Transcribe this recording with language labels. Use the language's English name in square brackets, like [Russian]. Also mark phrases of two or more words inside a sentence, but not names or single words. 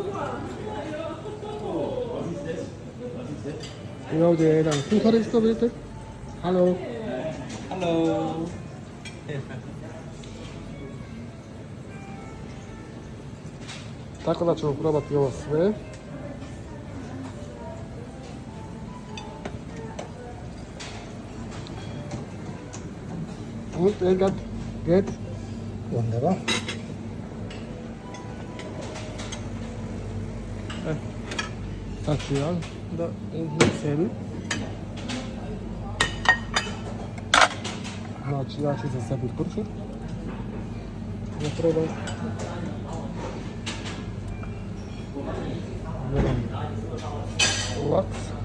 [Bosnian] I ovdje je jedan kuhar isto, vidite. Halo. Halo. Tako da ćemo probati ovo sve. [German] Und Elgat, geht? Wunderbar. [Bosnian] Sad ću ja da uzmem sebi. Znači ja ću za sebi kuršut. Da probam. Jedan laks.